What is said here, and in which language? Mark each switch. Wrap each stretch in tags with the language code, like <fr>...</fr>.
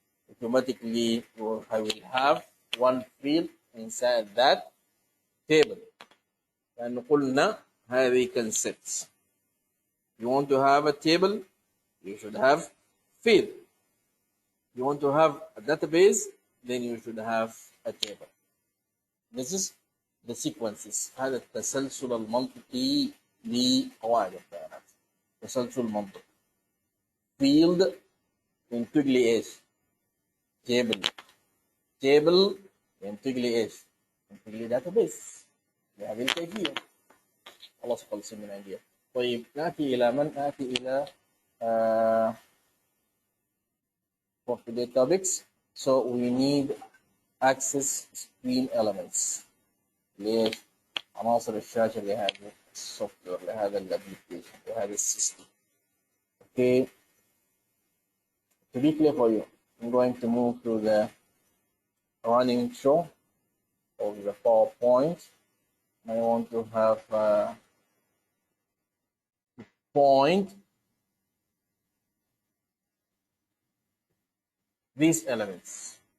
<en>Automatically, I will have one field inside that table.</en> <ar>لأن قلنا هذه concepts.</ar> <en>You want to have a table, you should have field. You want to have a database, then you should have a table. This is the sequences.</en> <ar>هذا التسلسل المنطقي لقواعد البيانات. تسلسل منطقي. field ينتج لي ايش؟ table. table ينتج لي ايش؟ ينتج لي database بهذه الكيفية. خلاص خلصنا من عندي. طيب نأتي إلى من؟ نأتي إلى</ar> <en>for today's topics. So we need access screen elements.</en> <ar>ليش؟ عناصر الشاشة لهذا السوفت وير، لهذا الابلكيشن، لهذا السيستم.</ar> <en>Okay. To be clear for you, I'm going to move to the running show of the PowerPoint. I want to have point these elements.</en>